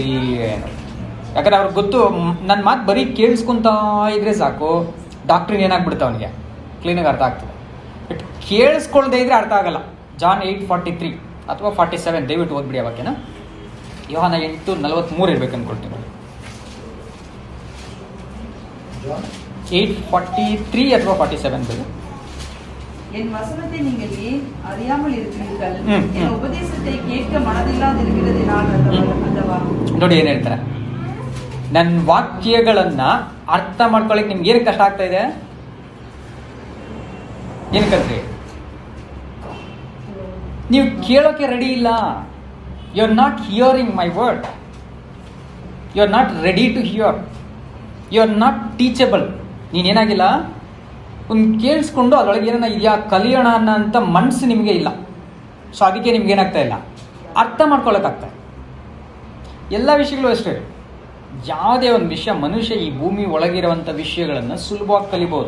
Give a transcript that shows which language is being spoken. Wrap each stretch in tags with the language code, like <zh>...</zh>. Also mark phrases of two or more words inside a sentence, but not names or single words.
<kn>ಯಾಕಂದ್ರೆ ಅವ್ರಿಗೆ ಗೊತ್ತು, ನನ್ನ ಮಾತು ಬರೀ ಕೇಳಿಸ್ಕೊತಾ ಇದ್ರೆ ಸಾಕು, ಡಾಕ್ಟ್ರಿಗೆ ಏನಾಗ್ಬಿಡುತ್ತೆ ಅವನಿಗೆ ಕ್ಲೀನಾಗಿ ಅರ್ಥ ಆಗ್ತದೆ. ಬಟ್ ಕೇಳಿಸ್ಕೊಳ್ದೇ ಇದ್ರೆ ಅರ್ಥ ಆಗಲ್ಲ. ಜಾನ್ 8:43 ಅಥವಾ 47 ದಯವಿಟ್ಟು ಓದ್ಬಿಡಿ. ಅವಾಗೇನ ಯೋಹಾನ 8:43 ಇರ್ಬೇಕು ಅನ್ಕೊಳ್ತೀನಿ. 8:43 ಅಥವಾ 47 ಬೇಗ.</kn> <ta>என் வசனத்தை நீங்கள் அறியாமல் இருக்கிறீர்கள், என் உபதேசத்தை கேட்க மனதில்லாதிருக்கிறதினால் அல்லவா.</ta> <kn>ನೋಡಿ ಏನ್ ಹೇಳ್ತಾರೆ, ನನ್ನ ವಾಕ್ಯಗಳನ್ನ ಅರ್ಥ ಮಾಡ್ಕೊಳ್ಳಿಕ್ಕೆ ನಿಮ್ಗೆ ಏನು ಕಷ್ಟ ಆಗ್ತಾ ಇದೆ? ಏನಕ್ಕಂದ್ರಿ? ನೀವು ಕೇಳೋಕೆ ರೆಡಿ ಇಲ್ಲ.</kn> <en>you are not hearing my word. you are not ready to hear. you are not teachable.</en> <kn>ನೀನೇನಾಗಿಲ್ಲ, ಒಂದು ಕೇಳಿಸ್ಕೊಂಡು ಅದರೊಳಗೆ ಏನಾರ ಇದೆಯಾ ಕಲಿಯೋಣ ಅನ್ನೋಂಥ ಮನಸ್ಸು ನಿಮಗೆ ಇಲ್ಲ. ಸೊ ಅದಕ್ಕೆ ನಿಮ್ಗೆ ಏನಾಗ್ತಾ ಇಲ್ಲ, ಅರ್ಥ ಮಾಡ್ಕೊಳ್ಳೋಕ್ಕಾಗ್ತಾ. ಎಲ್ಲ ವಿಷಯಗಳು ಅಷ್ಟೇ. ಯಾವುದೇ ಒಂದು ವಿಷಯ ಮನುಷ್ಯ ಈ ಭೂಮಿ ಒಳಗಿರುವಂಥ ವಿಷಯಗಳನ್ನು ಸುಲಭವಾಗಿ ಕಲಿಬೋದು.</kn>